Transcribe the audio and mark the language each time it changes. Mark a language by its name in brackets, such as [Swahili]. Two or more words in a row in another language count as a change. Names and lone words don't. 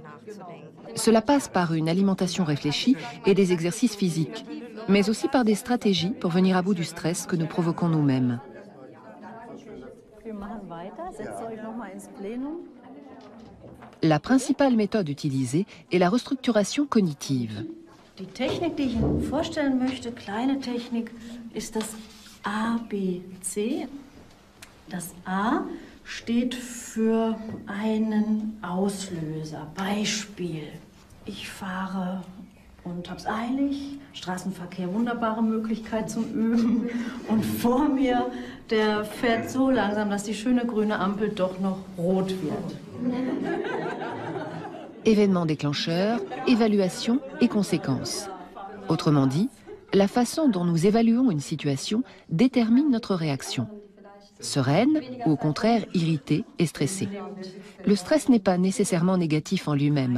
[French] Cela passe par une alimentation réfléchie et des exercices physiques, mais aussi par des stratégies pour venir à bout du stress que nous provoquons nous-mêmes. La principale méthode utilisée est la restructuration cognitive. [German] Die Technik, die ich Ihnen vorstellen möchte, kleine Technik, ist das ABC. Das A steht für einen Auslöser. Beispiel: Ich fahre und hab's eilig, Straßenverkehr, wunderbare Möglichkeit zum Üben. Und vor mir, der fährt so langsam, dass die schöne grüne Ampel doch noch rot wird. [French] Événements déclencheurs, évaluation et conséquences. Autrement dit, la façon dont nous évaluons une situation détermine notre réaction. Sereine ou au contraire irritée et stressée. Le stress n'est pas nécessairement négatif en lui-même.